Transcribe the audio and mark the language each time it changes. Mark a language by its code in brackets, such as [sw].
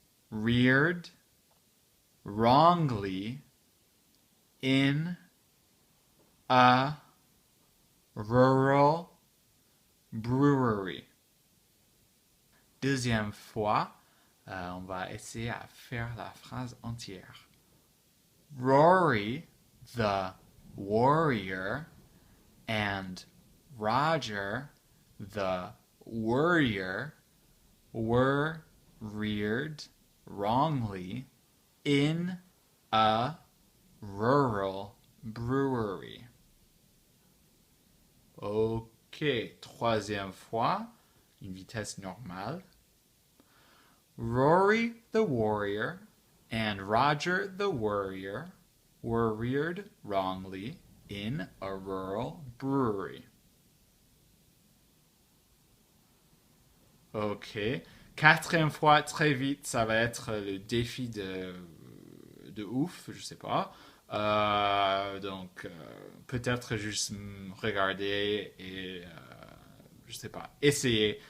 [en] reared wrongly in a rural brewery. [fr] Deuxième fois, on va essayer à faire la phrase entière. [en] Rory, the warrior, and Roger, the worrier, were reared wrongly in a rural brewery. [fr] Ok, troisième fois, une vitesse normale. [en] Rory the warrior and Roger the worrier were reared wrongly in a rural brewery. Ok. [fr] Quatrième fois, très vite, ça va être le défi de ouf, je sais pas. Donc, peut-être juste regarder et, je sais pas, essayer.